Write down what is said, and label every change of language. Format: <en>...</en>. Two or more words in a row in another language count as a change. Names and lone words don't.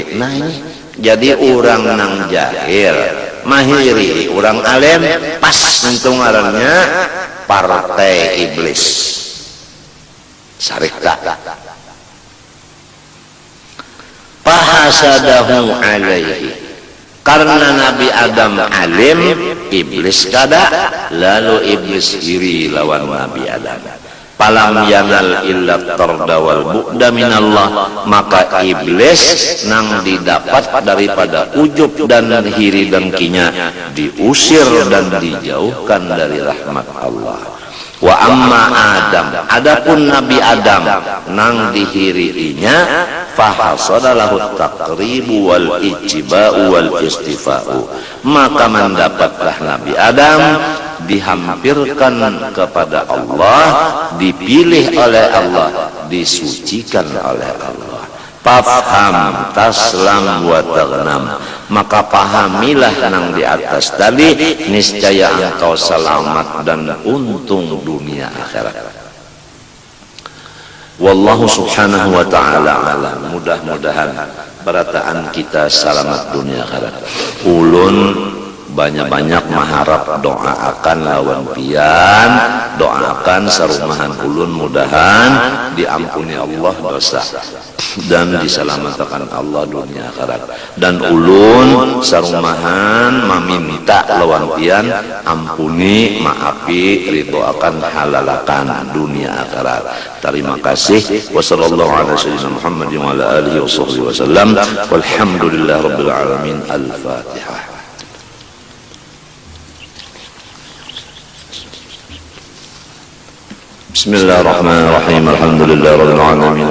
<bjn>Nah ini jadi orang nang jahil mahiri orang alim, pas untung ngarannya partai iblis syarikta.</bjn> <ar>فحسده عليه,</ar> <bjn>karena Nabi Adam alim, iblis kada, lalu iblis iri lawan Nabi Adam.</bjn> <ar>فلم ينل إلا الطرد والبعد من الله,</ar> <bjn>maka iblis nang didapat daripada ujub dan hiri dengkinya diusir dan dijauhkan dari rahmat Allah.</bjn> <ar>وأما آدم,</ar> <bjn>adapun Nabi Adam nang dihiriinya,</bjn> <ar>فحصل له التقريب والاجتباء والاصطفاء,</ar> <bjn>maka mendapatlah Nabi Adam dihampirkan kepada Allah, dipilih oleh Allah, disucikan oleh Allah.</bjn> <ar>فافهم تسلم وتغنم,</ar> <bjn>maka pahamilah nang di atas tadi, niscaya engkau selamat dan untung dunia akhirat.</bjn> <ar>والله سبحانه وتعالى أعلم.</ar> <bjn>Mudah-mudahan berataan kita selamat dunia akhirat. Ulun banyak-banyak mengharap, doakan lawan pian, doakan sarumahan ulun mudahan diampuni Allah dosa dan diselamatkan Allah dunia akhirat. Dan ulun sarumahan meminta lawan pian ampuni, maafi, ridhoakan, halalakan dunia akhirat. Terima kasih.</bjn> <ar>وصلى الله على سيدنا محمد وعلى آله وسلم. والحمد لله رب العالمين. Al-Fatihah. بسم الله الرحمن الرحيم. الحمد لله رب العالمين.</ar>